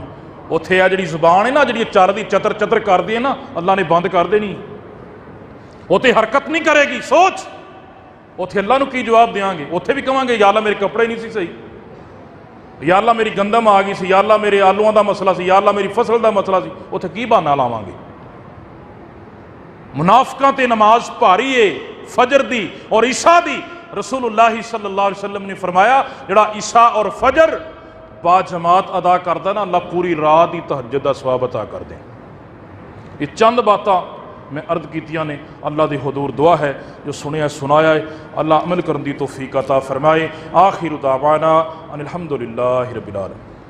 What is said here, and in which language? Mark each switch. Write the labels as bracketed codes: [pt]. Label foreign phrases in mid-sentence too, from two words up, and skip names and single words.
[pa] ਉੱਥੇ ਆ ਜਿਹੜੀ ਜ਼ੁਬਾਨ ਹੈ ਨਾ, ਜਿਹੜੀ ਚਰਦੀ ਚਤਰ ਚਤਰ ਕਰਦੀ ਹੈ ਨਾ, ਅੱਲਾਹ ਨੇ ਬੰਦ ਕਰ ਦੇਣੀ। [ur] وہ تو حرکت نہیں کرے گی. [pa] ਸੋਚ ਉੱਥੇ ਅੱਲਾ ਨੂੰ ਕੀ ਜਵਾਬ ਦੇਵਾਂਗੇ? ਉੱਥੇ ਵੀ ਕਵਾਂਗੇ ਯਾ ਅੱਲਾ ਮੇਰੇ ਕੱਪੜੇ ਨਹੀਂ ਸੀ ਸਹੀ, ਯਾ ਅੱਲਾ ਮੇਰੀ ਗੰਦਮ ਆ ਗਈ ਸੀ, ਯਾ ਅੱਲਾ ਮੇਰੇ ਆਲੂਆਂ ਦਾ ਮਸਲਾ ਸੀ, ਯਾ ਅੱਲਾ ਮੇਰੀ ਫਸਲ ਦਾ ਮਸਲਾ ਸੀ। ਉੱਥੇ ਕੀ ਬਹਾਨਾ ਲਾਵਾਂਗੇ? ਮੁਨਾਫ਼ਿਕਾਂ ਤੇ ਨਮਾਜ਼ ਭਾਰੀ ਹੈ ਫ਼ਜਰ ਦੀ ਔਰ ਈਸ਼ਾ ਦੀ। ਰਸੂਲੁੱਲਾਹ [ar] صلى الله عليه وسلم [pa] ਨੇ ਫ਼ਰਮਾਇਆ ਜਿਹੜਾ ਈਸ਼ਾ ਔਰ ਫ਼ਜਰ ਬਾਜਮਾਤ ਅਦਾ ਕਰਦਾ ਨਾ, ਅੱਲਾਹ ਪੂਰੀ ਰਾਤ ਹੀ ਤਹੱਜੁਦ ਦਾ ਸਵਾਬ ਅਤਾ ਕਰ ਦੇ। ਯੇ ਚੰਦ ਬਾਤਾਂ ਮੈਂ ਅਰਜ਼ ਕੀਤੀਆਂ ਨੇ, ਅੱਲਾਹ ਦੀ ਹਜ਼ੂਰ ਦੁਆ ਹੈ ਜੋ ਸੁਣਿਆ ਸੁਣਾਇਆ ਹੈ ਅੱਲਾਹ ਅਮਲ ਕਰਨ ਦੀ ਤੌਫ਼ੀਕ ਅਤਾ ਫ਼ਰਮਾਏ। [ar] آخر دعوانا أن الحمد لله رب العالمين.